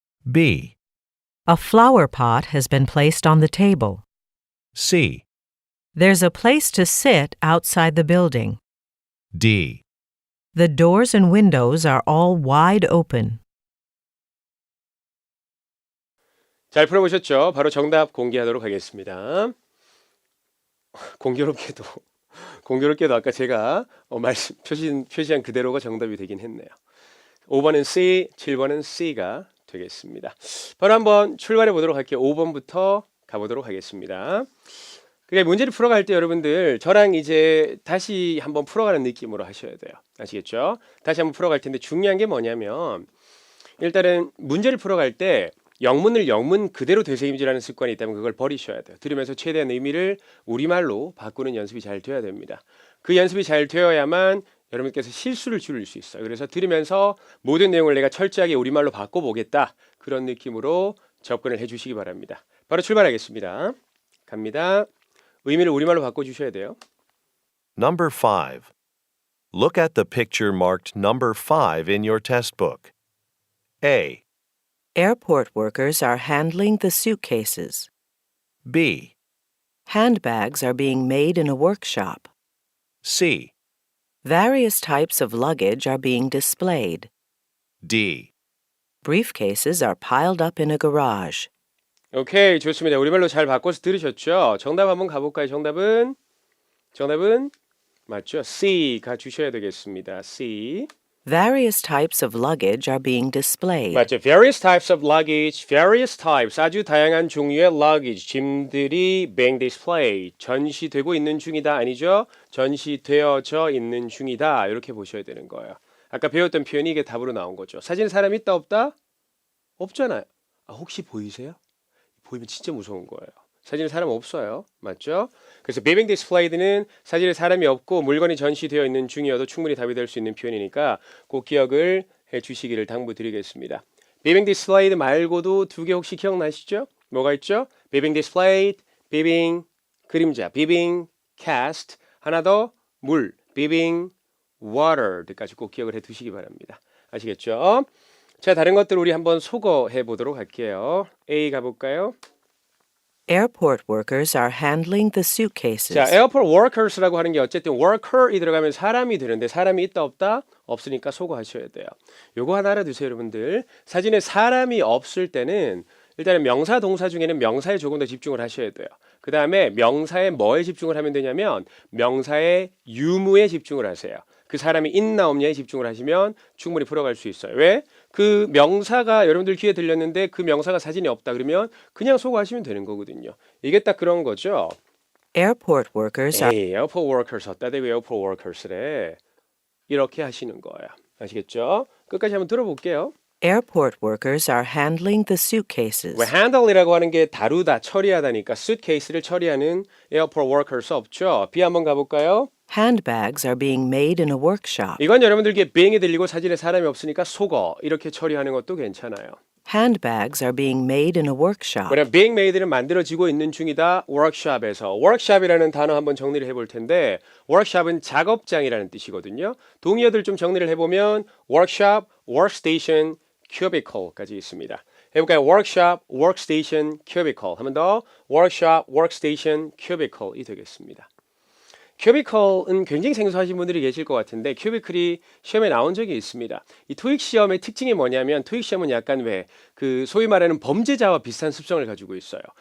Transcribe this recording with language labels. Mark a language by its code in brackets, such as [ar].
[en] B, A flower pot has been placed on the table. C, There's a place to sit outside the building. D. The doors and windows are all wide open. [ko] 잘 풀어보셨죠? 바로 정답 공개하도록 하겠습니다. 공교롭게도 아까 제가 표시한 그대로가 정답이 되긴 했네요. 5번은 C, 7번은 C가 되겠습니다. 바로 한번 출발해 보도록 할게요. 5번부터 가보도록 하겠습니다. 그러니까 문제를 풀어갈 때 여러분들 저랑 이제 다시 한번 풀어가는 느낌으로 하셔야 돼요. 아시겠죠? 다시 한번 풀어갈 텐데 중요한 게 뭐냐면 일단은 문제를 풀어갈 때 영문을 영문 그대로 되새김질하는 습관이 있다면 그걸 버리셔야 돼요. 들으면서 최대한 의미를 우리말로 바꾸는 연습이 잘 돼야 됩니다. 그 연습이 잘 되어야만 여러분께서 실수를 줄일 수 있어요. 그래서 들으면서 모든 내용을 내가 철저하게 우리말로 바꿔보겠다. 그런 느낌으로 접근을 해주시기 바랍니다. 바로 출발하겠습니다. 갑니다. 의미를 우리말로 바꿔주셔야 돼요. [en] Number 5. Look at the picture marked number 5 in your test book. A, Airport workers are handling the suitcases. B, Handbags are being made in a workshop. C, Various types of luggage are being displayed. D. Briefcases are piled up in a garage. [ko] 오케이, 좋습니다. 우리말로 잘 바꿔서 들으셨죠? 정답 한번 가볼까요? 정답은 맞죠? C가 주셔야 되겠습니다. [en] C. Various types of luggage are being displayed. [ko] 맞죠? [en] Various types of luggage, various types, [ko] 아주 다양한 종류의 luggage, 짐들이 [en] being displayed, [ko] 전시되고 있는 중이다. 아니죠? 전시되어져 있는 중이다. 이렇게 보셔야 되는 거예요. 아까 배웠던 표현이 이게 답으로 나온 거죠. 사진에 사람 있다 없다? 없잖아요. 혹시 보이세요? 보이면 진짜 무서운 거예요. 사진에 사람 없어요. 맞죠? 그래서 being displayed는 사진에 사람이 없고 물건이 전시되어 있는 중이어도 충분히 답이 될 수 있는 표현이니까 꼭 기억을 해주시기를 당부드리겠습니다. being displayed 말고도 두 개 혹시 기억나시죠? 뭐가 있죠? being displayed, being 그림자, being cast, 하나 더 물, being watered까지 꼭 기억을 해두시기 바랍니다. 아시겠죠? 자, 다른 것들 우리 한번 소거해 보도록 할게요. A 가볼까요? [en] Airport workers are handling the suitcases. [ko] 자, airport workers라고 하는 게 어쨌든 worker이 들어가면 사람이 되는데 사람이 있다 없다? 없으니까 소거하셔야 돼요. 요거 하나 알아두세요, 여러분들. 사진에 사람이 없을 때는 일단은 명사 동사 중에는 명사에 조금 더 집중을 하셔야 돼요. 그 다음에 명사에 뭐에 집중을 하면 되냐면 명사의 유무에 집중을 하세요. 그 사람이 있나 없냐에 집중을 하시면 충분히 풀어갈 수 있어요. 왜? 그 명사가 여러분들 귀에 들렸는데 그 명사가 사진이 없다 그러면 그냥 소거하시면 되는 거거든요. 이게 딱 그런 거죠. [en] Airport workers are [ko] airport workers 어따 대고 airport workers래. 이렇게 하시는 거예요. 아시겠죠? 끝까지 한번 들어볼게요. [en] Airport workers are handling the suitcases. [ko] 왜 handle이라고 하는 게 다루다, 처리하다니까 suitcase를 처리하는 airport workers 없죠? B 한번 가볼까요? [en] Handbags are being made in a workshop. [ko] 이건 여러분들께 being이 들리고 사진에 사람이 없으니까 속어 이렇게 처리하는 것도 괜찮아요. [en] Handbags are being made in a workshop. [ko] 그냥 being made는 만들어지고 있는 중이다. workshop에서 workshop이라는 단어 한번 정리를 해볼 텐데 workshop은 작업장이라는 뜻이거든요. 동의어들 좀 정리를 해보면 workshop, workstation, cubicle까지 있습니다. 해볼까요? [en] workshop, workstation, cubicle. [ko] 한 번 더 workshop, workstation, cubicle이 되겠습니다. 큐비클은 굉장히 생소하신 분들이 계실 것 같은데 큐비클이 시험에 나온 적이 있습니다. 이 토익 시험의 특징이 뭐냐면 토익 시험은 약간 왜 그 소위 말하는 범죄자와 비슷한 습성을 가지고 있어요.